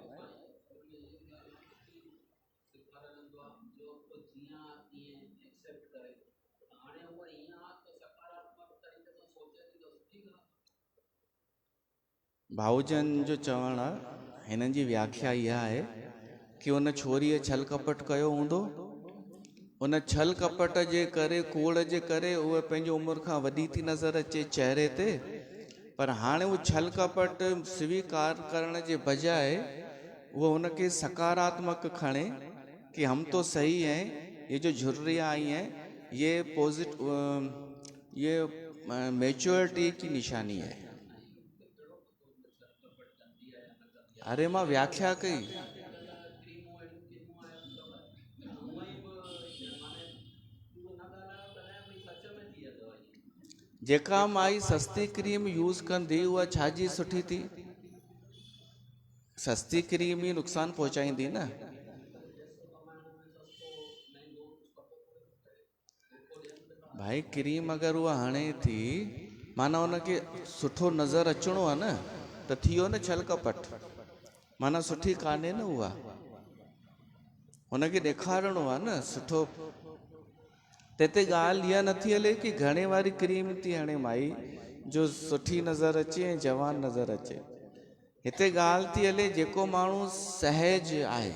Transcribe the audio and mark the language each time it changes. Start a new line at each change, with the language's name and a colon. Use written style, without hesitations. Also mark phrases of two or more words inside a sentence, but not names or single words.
Sindhi: भाऊजन जो चवण आहे, हिननि जी व्याख्या इहा आहे कि उन छोरीअ छल कपट कयो हूंदो, उन छल कपट जे करे, कूड़ जे करे उहा पंहिंजी उमिरि खां वॾी थी नज़र अचे चहिरे ते। पर हाणे उहो छल कपट स्वीकार करण जे बजाय उहो हुनखे सकारात्मक खणे कि
Hindi: हम तो सही हैं, ये जो झुर्रियाँ आई हैं, ये मैच्योरिटी की निशानी है।
Sindhi: अरे मां व्याख्या कई, जेका माई सस्ती क्रीम यूज़ कंदी उहा छाजी सुठी थी? सस्ती क्रीम ही नुक़सान पहुचाईंदी न। भाई क्रीम अगर उहा हणे थी, माना उनखे सुठो नज़र अचणो आहे न, त थी वियो न छल कपट, माना सुठी कान्हे न उहा, हुनखे ॾेखारिणो आहे न सुठो। ते ॻाल्हि इहा नथी हले कि घणे वारी क्रीम थी हणे माई जो सुठी नज़र अचे ऐं जवान नज़र अचे। हिते ॻाल्हि थी हले जेको माण्हू सहज आहे।